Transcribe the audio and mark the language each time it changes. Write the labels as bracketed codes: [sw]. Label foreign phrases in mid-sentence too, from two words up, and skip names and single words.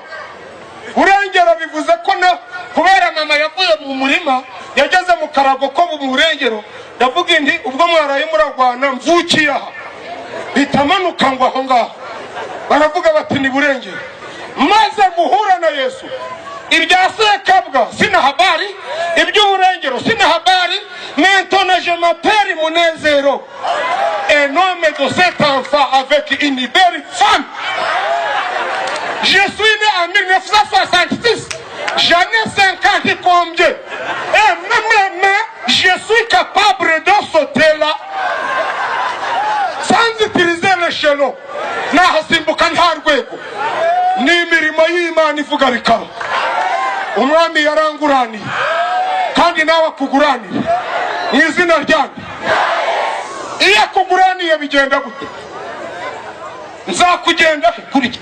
[rw] Burengero bivuze ko na kubera mama yavuye mu murima yageze mu karago ko mu Burengero, ndavuga indi ubwo mwaraye muragwana mvukiye aha bitamanuka ngo aho ngaho. Baravuga bati ni Burengero. Maze guhura na Yesu, ibya Sekabwa [sw] sina habari, [rw] iby'Uburengero [sw] sina habari. [fr] Maintenant je m'appelle Munezero, un homme de cet enfant avec une belle femme. Je suis né en 1966, j'en ai 50 combien. Et même je suis capable de sauter là sans utiliser l'échelon. [rw] Nahasimbuka nta rwego. Ni imirimo y'Imana ivuga bikaba. Umwami yaranguraniye kandi nawe akuguranire mu izina ryanjye. Iyo akuguraniye bigenda gute? Nzakugenda he kuri?